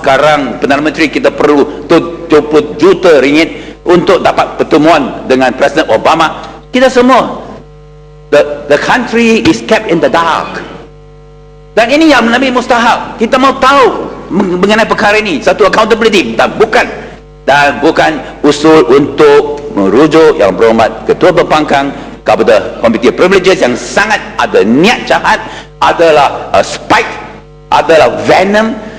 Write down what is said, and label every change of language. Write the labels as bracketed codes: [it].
[ms] Sekarang Perdana Menteri kita perlu 70 juta ringgit untuk dapat pertemuan dengan Presiden Obama. Kita semua, [en] the country is kept in the dark. [ms] Dan ini yang lebih mustahil. Kita mau tahu mengenai perkara ini, satu accountability, dan bukan usul untuk merujuk yang berhormat Ketua Berpangkang kepada Committee of Privileges yang sangat ada niat jahat, adalah spite, adalah venom.